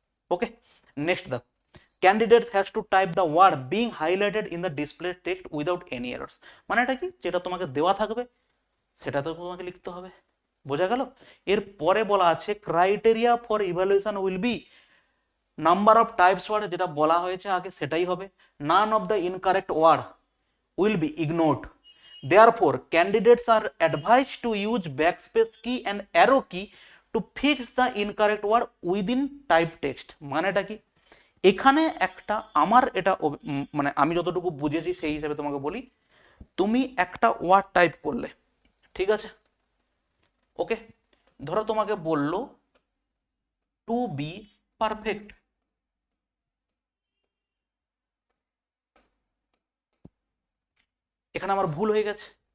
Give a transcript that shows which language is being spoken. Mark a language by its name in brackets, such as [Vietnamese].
[English] Okay, next দেখো candidates has to type the word being highlighted in the display text without any errors. [Bangla] মানে এটা কি? যেটা তোমাকে দেওয়া থাকবে সেটা তো তোমাকে লিখতে হবে। বোঝা গেল? এর পরে বলা আছে [English] criteria for evaluation will be number of types word, [Bangla] যেটা বলা হয়েছে আগে সেটাই হবে। [English] None of the incorrect word will be ignored. Therefore, candidates are advised to use backspace key and arrow key to fix the incorrect word within type text. [Bangla] মানেটা কি? এখানে একটা আমার এটা মানে আমি যতটুকু বুঝেছি সেই হিসাবে তোমাকে বলি, তুমি একটা ওয়ার্ড টাইপ করলে, ঠিক আছে? ওকে, ধরো তোমাকে বললো [English] to be perfect, [Bangla] এখানে আমার ভুল হয়ে গেছে।